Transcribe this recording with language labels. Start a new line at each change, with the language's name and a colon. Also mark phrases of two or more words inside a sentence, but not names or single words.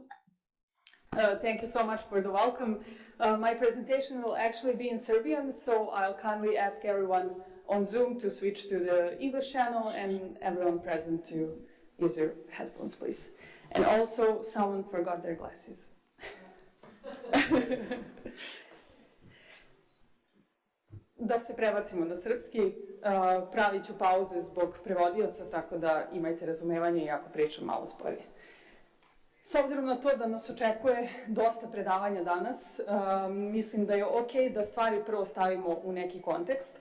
English: Thank you so much for the welcome. My presentation will actually be in Serbian, so I'll kindly ask everyone on Zoom to switch to the English channel, and everyone present to use your headphones, please. And also, someone forgot their glasses.
Serbian: Da se prebacimo na srpski, pravit ću pauze zbog prevodioca, tako da imajte razumevanje i ako pričam malo sporije. S obzirom na to da nas očekuje dosta predavanja danas, mislim da je ok da stvari prvo stavimo u neki kontekst.